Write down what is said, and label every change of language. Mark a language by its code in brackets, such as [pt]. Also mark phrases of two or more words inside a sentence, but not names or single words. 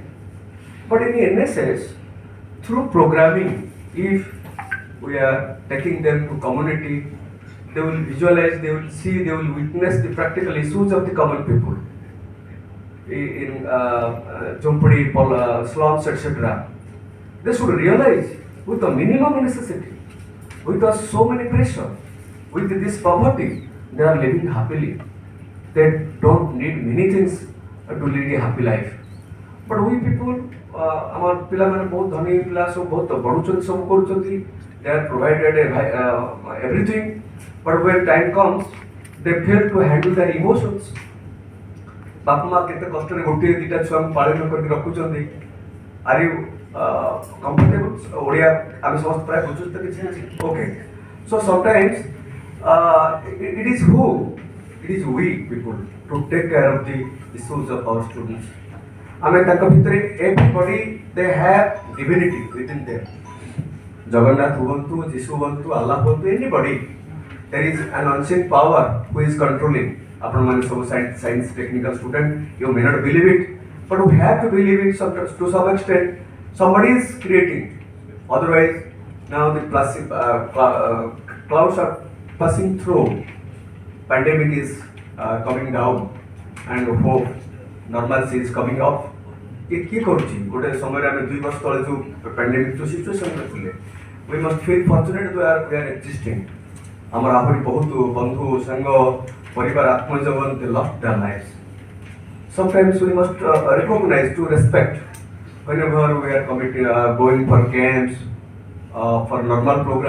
[en] But in the NSS, through programming, if we are taking them to community, they will visualize, they will see, they will witness the practical issues of the common people in Jumpadi, slums, etc. They should realize with the minimum necessity, with the so many pressure, with this poverty, they are living happily. They don't need many things to lead a happy life. But we people, our [or] ପିଲାମାନେ ବହୁତ ଧନୀ ପିଲା ସବୁ ବହୁତ ବଢୁଛନ୍ତି ସବୁ କରୁଛନ୍ତି, [en] they are provided everything, but when time comes, they fail to handle their emotions. [or] ବାପା ମା କେତେ କଷ୍ଟରେ ଗୋଟିଏ ଦିଟା ଛୁଆଙ୍କୁ ପାଳନ କରିକି ରଖୁଛନ୍ତି. [en] Are you comfortable? [or] ଓଡ଼ିଆ ଆମେ ସମସ୍ତେ ପ୍ରାୟ ବୁଝୁଛୁ ତ କିଛି ଅଛି? [en] Okay. So sometimes it is we people to take care of the issues of our students. [or] ଆମେ ତାଙ୍କ ଭିତରେ [en] everybody they have divinity within them. [or] ଜଗନ୍ନାଥ ହୁଅନ୍ତୁ, ଯୀଶୁ ହୁଅନ୍ତୁ, ଆଲ୍ଲାହ ହୁଅନ୍ତୁ, [en] anybody, there is an unseen power who is controlling. [or] ଆପଣମାନେ ସବୁ [en] science technical student, you may not believe it, but we have to believe it to some extent. Somebody is creating. Otherwise, now the clouds are passing through. Pandemic is coming down, and hope normalcy is coming up. [or] କିଏ କରୁଛି ଗୋଟେ ସମୟରେ ଆମେ 2 ବର୍ଷ ତଳେ ଯେଉଁ pandemic ଯେଉଁ ସିଚୁଏସନରେ ଥିଲେ, [en] we must feel fortunate we are existing. [or] ଆମର ଆହୁରି ବହୁତ ବନ୍ଧୁ ସାଙ୍ଗ ପରିବାର ଆତ୍ମଜୀବନ [en] they lost their lives. Sometimes we must recognize to respect whenever we are going for camps, for normal program.